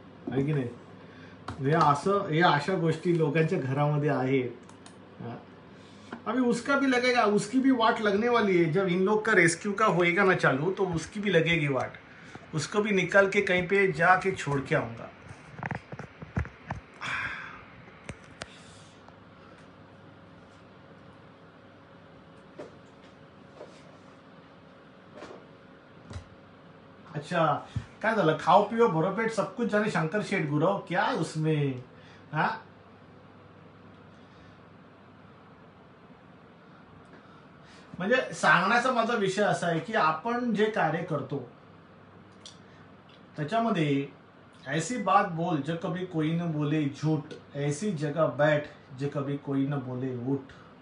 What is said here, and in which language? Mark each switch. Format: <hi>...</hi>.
<mr>आहे की नाही. हे अशा गोष्टी लोकांच्या घरामध्ये आहेत.</mr> <hi>अभी उसका भी लगेगा, उसकी भी वाट लगने वाली है. जब इन लोग का रेस्क्यू का होएगा ना चालू, तो उसकी भी लगेगी वाट. उसको भी निकाल के कहीं पे जाके छोड़ के आऊंगा. अच्छा</hi> <mr>काय झालं,</mr> <hi>खाओ पिओ भरोपेट सब कुछ जाने शंकर शेठ गुरव, क्या है उसमें.</hi> <mr>हा म्हणजे सांगण्याचा माझा विषय असा आहे की आपण जे कार्य करतो त्याच्यामध्ये</mr> <hi>ऐसी बात बोल जो कभी कोई न बोले झूठ, ऐसी जगह बैठ जे कभी कोई न बोले उठ.</hi>